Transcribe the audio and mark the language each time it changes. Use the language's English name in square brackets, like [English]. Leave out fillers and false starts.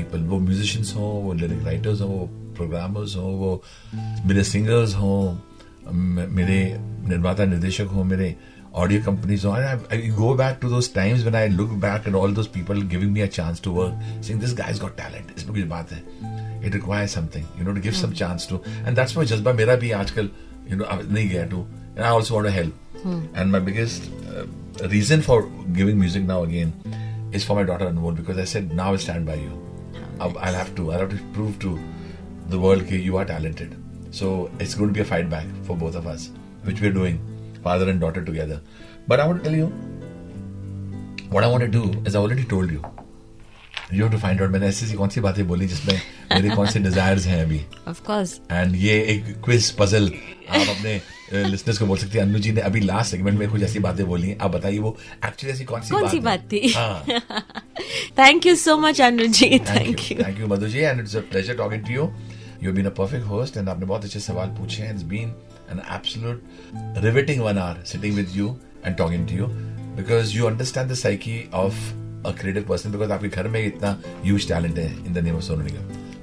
[Hindi] वो musicians हो, वो lyric writers हो, वो programmers हो, वो मेरे singers हो, मेरे निर्माता निर्देशक हो, मेरे audio companies. [English] So I go back to those times when I look back at all those people giving me a chance to work, saying this guy's got talent. [Hindi] इसमें कुछ बात है. [English] It requires something, you know, to give some chance to, and that's why [Hindi] जज्बा मेरा भी आजकल, [English] you know, [Hindi] नहीं गया [English] to, and I also want to help. And my biggest reason for giving music now again is for my daughter Anmol, because I said now I stand by you. I'll have to prove to the world that you are talented. So it's going to be a fight back for both of us, which we're doing. Father and daughter together. But I want to tell you, what I want to do is I already told you. You have to find out. [Hindi] मैंने ऐसी कौन सी बातें बोली जिसमें मेरे कौन से desires हैं अभी, [English] Of course. [Hindi] एंड ये एक क्विज पजल आप अपने लिसनर्स को बोल सकते हैं। अनु जी ने अभी लास्ट सेगमेंट में कुछ ऐसी बातें बोली हैं, आप बताइए वो एक्चुअली ऐसी कौन सी बात थी? हाँ। [English] Thank you so much Anu ji, thank you Madhu ji, and it's a pleasure talking to you. You have been a perfect host and [Hindi] आपने बहुत अच्छे सवाल पूछे हैं। [English] it's been an absolute riveting 1 hour sitting with you and talking to you, because you understand the psyche of a creative person, because [Hindi] आपके घर में इतना ह्यूज टैलेंट है [English] In the name of Sonu Nigam.